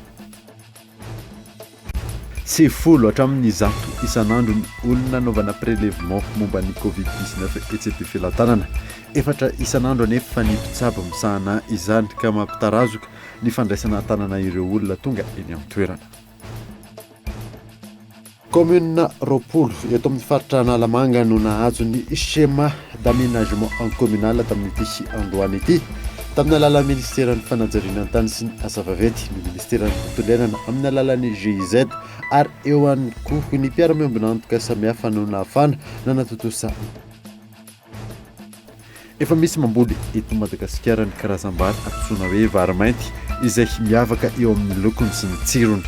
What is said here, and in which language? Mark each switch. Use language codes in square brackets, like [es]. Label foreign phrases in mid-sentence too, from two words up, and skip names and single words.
[mg] Sy folo hatramin'ny zato isanandro ny olona naovana prélèvement momba ny Covid-19 etsy filatanana. Efatra isanandro anefa ny mpitsabo misahana izany ka mampitarazoka ny fandraisana tanana ireo olona tonga eny amin'ny toerana. Commune Ropolo eto amin'ny faritra Analamanga no nahazo ny [fr] schéma d'aménagement en communal [mg] tamin'ity androany ity tamin'ny alalan'ny ministeran'ny fanajariana tany sy ny asa vaventy ny ministeran'ny fitondrenana amin'ny alalan'ny GIZ ary eo ihany koa ny mpiara-miombonantoka samihafa no nahafana na natotosa. Efa misy mamboly eto Madagasikara ny karazam-bary antsoina hoe vary mainty izay miavaka eo amin'ny lokony sy ny tsirony.